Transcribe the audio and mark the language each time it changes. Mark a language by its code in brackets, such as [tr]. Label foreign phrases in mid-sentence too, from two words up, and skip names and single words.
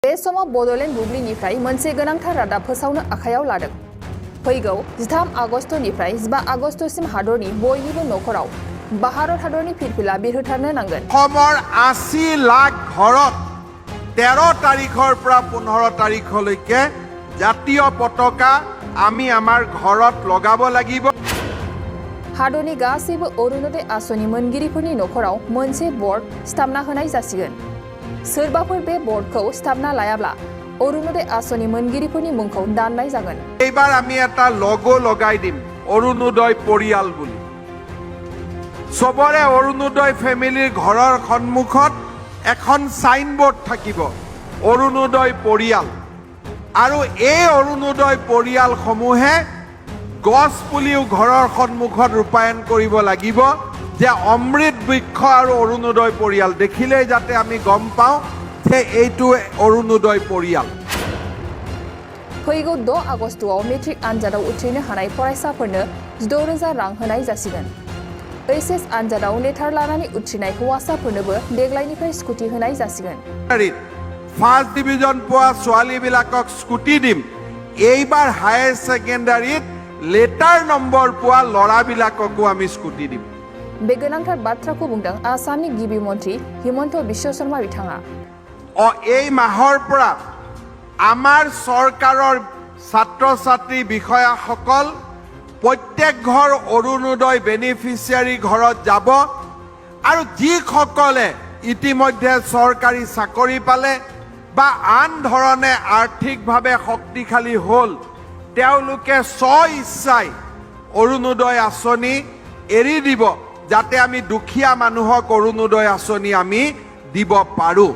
[brx] बे समाव बड'लेण्ड बुब्लिनिफ्राय मोनसे गोनांथार रादाब फोसावनो आखायाव लादों। फैगौ 13 आगस्टनिफ्राय 15 आगस्टसिम हादरनि बयनिबो नखराव भारत हादरनि फिरफिला बिरहोथारनो नांगोन। [as] অসমৰ 80 লাখ ঘৰত 13 তাৰিখৰ পৰা 15 তাৰিখলৈকে জাতীয় পতাকা আমি আমাৰ ঘৰত লগাব লাগিব। [brx] हादरनि गासैबो अरुणोदय आसनि मोनगिरिफोरनि नखराव मोनसे बर्ड सिथाबना होनाय जासिगोन। सोरबाफोर बे बर्डखौ सिथाबना लायाब्ला अरुणोदय आसनि मोनगिरिफोरनि मुंखौ दाननाय जागोन। [as] এইবাৰ আমি এটা লগো লগাই দিম অৰুণোদয় পৰিয়াল বুলি। সবৰে অৰুণোদয় ফ্যামিলিৰ ঘৰৰ সন্মুখত এখন সাইনবোর্ড থাকিব অৰুণোদয় পৰিয়াল। আৰু এই অৰুণোদয় পৰিয়াল সমূহে গছ পুলিও ঘৰৰ সন্মুখত ৰূপায়ণ কৰিব লাগিব যে অমৃত বৃক্ষ আৰু অৰুণোদয় পৰিয়াল দেখিলেই যাতে আমি গম পাওঁ যে এইটো অৰুণোদয় পৰিয়াল। [brx] फैगौ 6 आगस्टआव मेट्रिक आनजादाव उथ्रिनो हानाय फरायसाफोरनो 16,000 रां होनाय जासिगोन। एचएस आनजादाव लेटार लानानै उथ्रिनाय हौवासाफोरनोबो देग्लायनिफ्राय स्कुटि होनाय जासिगोन। [en] first division [as] পোৱা ছোৱালীবিলাকক স্কুটি দিম। এইবাৰ [en] higher secondary letter number [as] পোৱা ল'ৰাবিলাককো আমি স্কুটি দিম। [brx] बे गोनांथार बाथ्राखौ बुंदों आसामनि गिबि मन्त्री हिमन्त बिश्व शर्मा बिथाङा। [as] এই মাহৰ পৰা আমাৰ চৰকাৰৰ ছাত্ৰ ছাত্ৰী বিষয়াসকল প্ৰত্যেক ঘৰ অৰুণোদয় বেনিফিচিয়াৰী ঘৰত যাব আৰু যিসকলে ইতিমধ্যে চৰকাৰী চাকৰি পালে বা আন ধৰণে আৰ্থিকভাৱে শক্তিশালী হ'ল তেওঁলোকে স্ব-ইচ্ছাই অৰুণোদয় আঁচনি এৰি দিব যাতে আমি দুখীয়া মানুহক অৰুণোদয় আঁচনি আমি দিব পাৰোঁ।